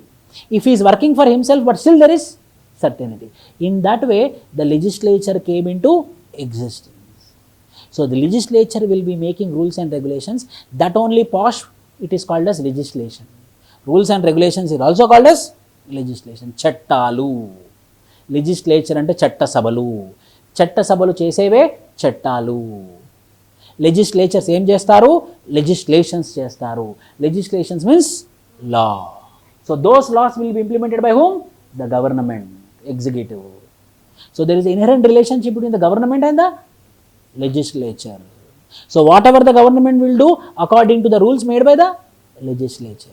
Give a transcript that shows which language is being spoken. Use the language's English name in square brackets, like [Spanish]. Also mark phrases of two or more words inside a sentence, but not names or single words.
[English] If he is working for himself, but still there is certainty. In that way, the legislature came into existence. So the legislature will be making rules and regulations. That only posh, it is called as legislation. Rules and regulations is also called as legislation. [Telugu] Chattalu. Legislature అంటే చట్ట సభలు. చట్ట సభలు చేసేవే చట్టాలు. Legislatures ఏం చేస్తారు? Legislations చేస్తారు. [English] Legislations means law. So those laws will be implemented by whom? The government, executive. So there is an inherent relationship between the government and the legislature. So whatever the government will do according to the rules made by the legislature.